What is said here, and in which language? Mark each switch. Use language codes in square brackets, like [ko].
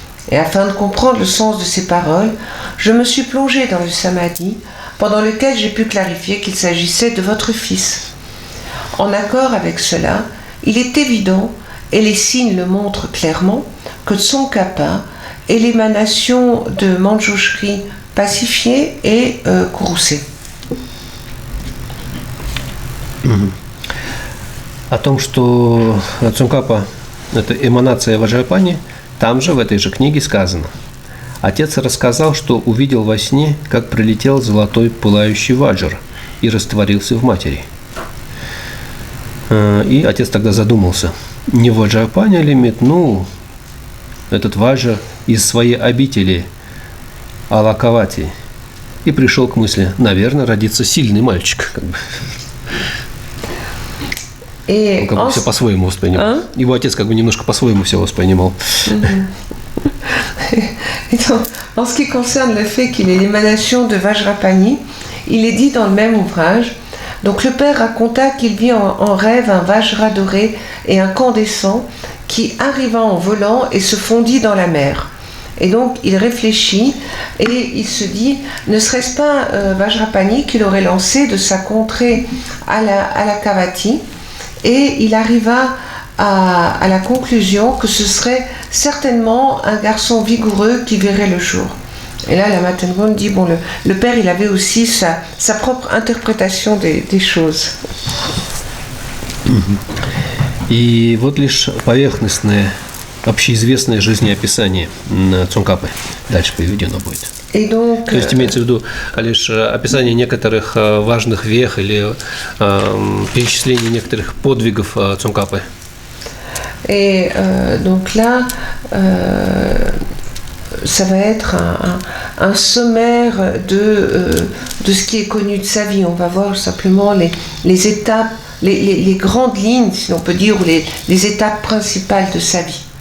[fr] Et afin de comprendre le sens de ces paroles, je me suis plongé dans le samadhi, pendant lequel j'ai pu clarifier qu'il s'agissait de votre fils. En accord avec cela, il est évident, et les signes le montrent clairement, que Tsongkhapa est l'émanation de Manjushri pacifié et courroucé. [ru] О том, что Цункапа – это эманация Ваджрапани, там же в этой же книге сказано. Отец рассказал, что увидел во сне, как прилетел золотой пылающий ваджр и растворился в матери. И отец тогда задумался, не Ваджрапани ли метнул этот ваджр из своей обители Алакавати, и пришел к мысли, наверное, родится сильный мальчик. Как бы. Он как бы все по-своему воспринимал. Его отец как бы немножко по-своему все воспринимал. [fr] Et donc, en ce qui concerne le fait qu'il est l'émanation de Vajrapani, il est dit dans le même ouvrage. Donc le père raconta qu'il vit en rêve un Vajra doré et incandescent qui arriva en volant et se fondit dans la mer. Et donc il réfléchit et il se dit, ne serait-ce pas Vajrapani qui l'aurait lancé de sa contrée à la Kavati, et il arriva à la conclusion que ce serait certainement un garçon vigoureux qui verrait le jour. Et là, la Matengon dit, bon, le père, il avait aussi sa propre interprétation des choses. [ru] И вот лишь поверхностное, общеизвестное жизнеописание Цункапы. Дальше приведено будет. [fr] Et donc, [ru] То есть имеется в виду лишь описание некоторых важных вех или перечисление некоторых подвигов Цункапы. [fr] Et donc là, ça va être un sommaire de ce qui est connu de sa vie. On va voir simplement les étapes, les grandes lignes, si l'on peut dire, ou les étapes principales de sa vie.